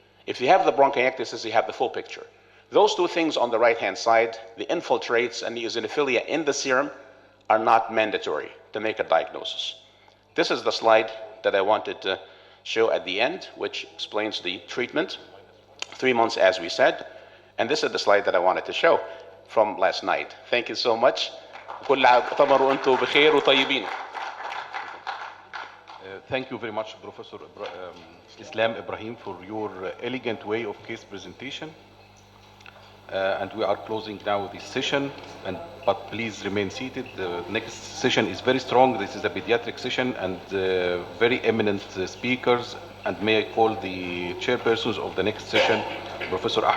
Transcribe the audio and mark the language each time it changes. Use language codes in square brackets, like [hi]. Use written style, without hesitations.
[en] If you have the bronchiectasis, you have the full picture. Those 2 things on the right-hand side, the infiltrates and the eosinophilia in the serum, are not mandatory to make a diagnosis. This is the slide that I wanted to show at the end, which explains the treatment, 3 months as we said, and this is the slide that I wanted to show from last night. Thank you so much. [ar] كل عام وانتم بخير وطيبين. [en] Thank you very much, Professor Islam Ibrahim, for your elegant way of case presentation. And we are closing now this session, but please remain seated. The next session is very strong. This is a pediatric session and very eminent speakers. And may I call the chairpersons of the next session, Professor Ahmed